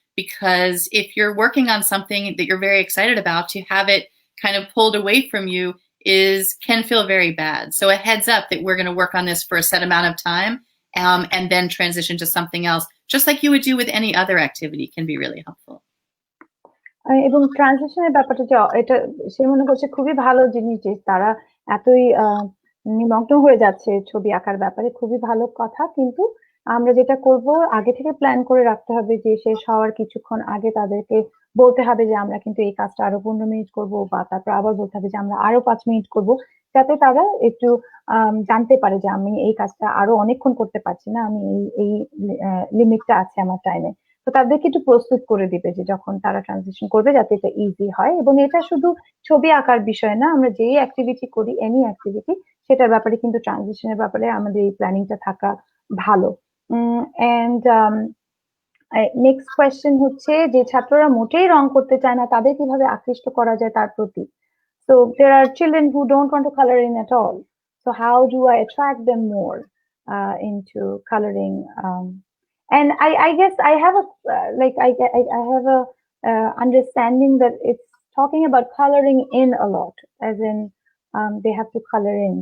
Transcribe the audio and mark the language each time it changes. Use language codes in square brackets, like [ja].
[en] Because if you're working on something that you're very excited about, to have it kind of pulled away from you can feel very bad. So a heads up that we're going to work on this for a set amount of time, and then transition to something else, just like you would do with any other activity, can be really helpful. [bn] এবং ট্রানজিশনের ব্যাপারটা যে এটা সে মনে করছে খুবই ভালো জিনিস, যে তারা এতই নিমগ্ন হয়ে যাচ্ছে ছবি আঁকার ব্যাপারে, খুবই ভালো কথা। কিন্তু আমরা যেটা করব, আগে থেকে প্ল্যান করে রাখতে হবে যে শেষ হওয়ার কিছুক্ষণ আগে তাদেরকে বলতে হবে যে আমরা কিন্তু এই কাজটা আরো 15 মিনিট করব, বা তারপর আবার বলতে হবে যে আমরা আরো 5 মিনিট করব, যাতে তারা একটু জানতে পারে যে আমি এই কাজটা আরো অনেকক্ষণ করতে পারছি না, আমি এই লিমিটটা আছে আমার টাইমে। তো তাদেরকে একটু প্রস্তুত করে দিবে যে যখন তারা ট্রানজিশন করবে যাতে এটা ইজি হয়। এবং এটা শুধু ছবি আঁকার বিষয় না, আমরা যেই অ্যাক্টিভিটি করি, [en] any activity, [bn] সেটার ব্যাপারে কিন্তু ট্রানজিশনের ব্যাপারে আমাদের এই প্ল্যানিংটা থাকা ভালো। [en] and next question [bn] হচ্ছে যে ছাত্ররা মোটেই রং করতে চায় না, তাদের কিভাবে আকৃষ্ট করা যায় তার প্রতি? [en] So there are children who don't want to color in at all. So how do I attract them more into coloring? And I guess I have I have a understanding that it's talking about coloring in a lot, as in they have to color in.